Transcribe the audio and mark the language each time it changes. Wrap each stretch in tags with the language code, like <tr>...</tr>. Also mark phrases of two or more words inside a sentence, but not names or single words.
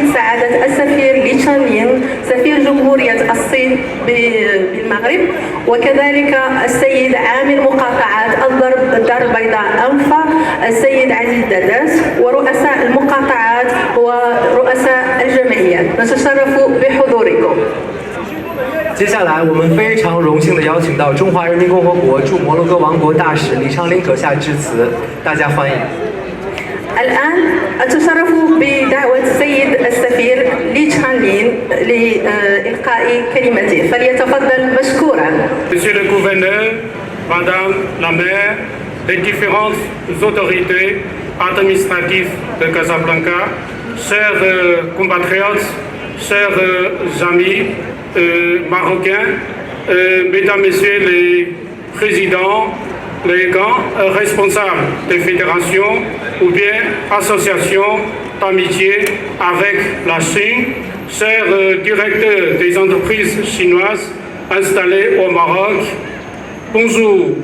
<ar>سعادة السفير لي تشانلين سفير جمهورية الصين بالمغرب، وكذلك السيد عامل مقاطعات الدار البيضاء أنفا السيد عزيز داداس، ورؤساء المقاطعات ورؤساء الجمعيات. نتشرف بحضوركم.</ar> <zh>接下来，我们非常荣幸地邀请到中华人民共和国驻摩洛哥王国大使李昌林阁下致辞，大家欢迎。</zh> <ar>الآن أتشرف بدعوة السيد السفير لي تشانلين لإلقاء كلمته، فليتفضل مشكورا.</ar> <fr>Monsieur le gouverneur, Madame la maire, les différentes autorités administratives de Casablanca, chers compatriotes, chers amis marocains, mesdames, messieurs les présidents, les grands responsables des fédérations ou bien associations d'amitié avec la Chine, chers directeurs des entreprises chinoises installées au Maroc, bonjour.</fr>